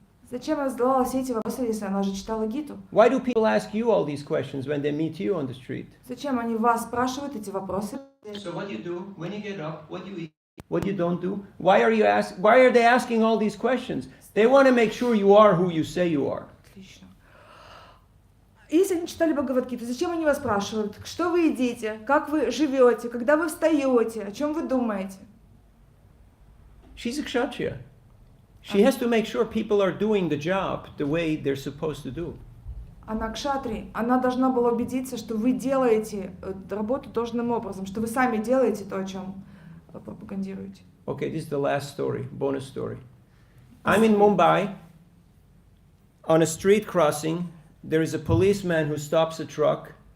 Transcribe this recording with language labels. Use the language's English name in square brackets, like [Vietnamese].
[Russian] Зачем она задавала все эти вопросы, если она уже читала Гиту? [English] Why do people ask you all these questions when they meet you on the street? [Russian] Зачем они вас спрашивают эти вопросы? [English] So what do you do when you get up? What do you eat? What you don't do? Why are they asking all these questions? They want to make sure you are who you say you are. [Russian] Отлично. Если они читали Бхагавад-гиту, зачем они вас спрашивают, что вы едите, как вы живете, когда вы встаете, о чем вы думаете? [English] She's a kshatriya. She has to make sure people are doing the job the way they're supposed to do. [Russian] Она кшатри, она должна была убедиться, что вы делаете работу должным образом, что вы сами делаете то, о чем пропагандируете. [English] Okay, this is the last story, bonus story. I'm in Mumbai. On a street crossing, there is a policeman who stops a truck.